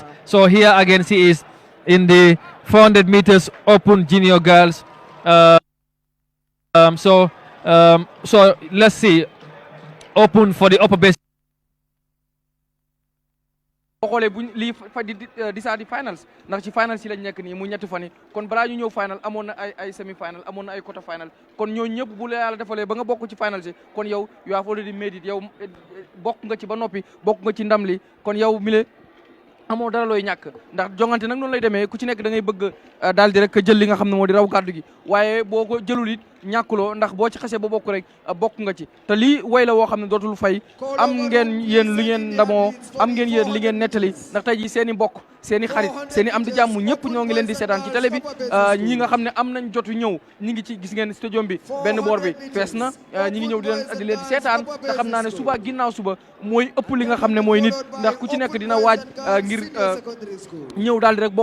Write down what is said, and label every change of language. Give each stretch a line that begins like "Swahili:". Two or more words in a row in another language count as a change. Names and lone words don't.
English: So here again she is in the 400 meters open junior girls. So let's see, open for the upper base.
Wolof: boo xoolee buñ lii fa di saa di finals ndax ci finals yi lañ nekk nii mu ñetti fan yi kon balaa ñu ñëw final amoon na ay
English: semi final
Wolof: amoon na ay
English: quarter final
Wolof: kon ñooñu ñëpp bu la yàlla defalee ba nga bokk ci finals yi kon yow
English: you have already made it
Wolof: yow bokk nga ci ba noppi bokk nga ci ndam li kon yow mi le amoo dara looy ñàkk ndax jongante nag noonu lay demee ku ci nekk da ngay bëgg daal di rek jël li nga xam ne moo di raw gàddu gi waaye boo ko jëlul it ñàkkuloo ndax boo ci xasee ba bokk rek bokk nga ci te lii way la woo xam ne dootul fay am ngeen yéen lu ngeen ndamoo am ngeen yéen li ngeen nettali ndax tey ji seen i mbokk seen i xarit seen i am di jàmm ñëpp ñoo ngi leen di seetaan ci télé bi ñi nga xam ne am nañ jotu ñëw ñi ngi ci gis ngeen stadium bi benn boor bi fees na ñi ngi ñëw di leen di seetaan te xam naa ne suba ginnaaw suba mooy ëpp li nga xam ne mooy nit ndax ku ci nekk dina waaj ngir ñëw daal di rek